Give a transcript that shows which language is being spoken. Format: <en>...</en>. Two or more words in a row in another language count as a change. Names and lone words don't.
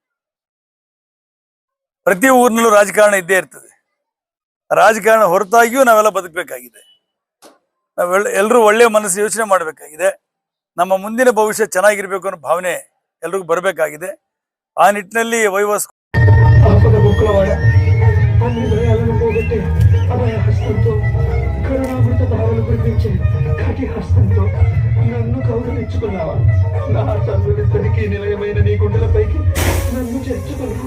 <kn>ಪ್ರತಿ ಊರಿನಲ್ಲೂ ರಾಜಕಾರಣ ಇದ್ದೇ ಇರ್ತದೆ, ರಾಜಕಾರಣ ಹೊರತಾಗಿಯೂ ನಾವೆಲ್ಲ ಬದುಕಬೇಕಾಗಿದೆ. ಎಲ್ಲರೂ ಒಳ್ಳೆಯ ಮನಸ್ಸು ಯೋಚನೆ ಮಾಡಬೇಕಾಗಿದೆ. ನಮ್ಮ ಮುಂದಿನ ಭವಿಷ್ಯ ಚೆನ್ನಾಗಿರ್ಬೇಕು ಅನ್ನೋ ಭಾವನೆ ಎಲ್ರಿಗೂ ಬರಬೇಕಾಗಿದೆ. ಆ ನಿಟ್ಟಿನಲ್ಲಿ</kn> <te>నన్ను కౌగిలించుకున్నావా? నా తల్లిదండ్రికి నిలయమైన నీ గుండెలపైకి నన్ను చేర్చుకున్నావా?</te>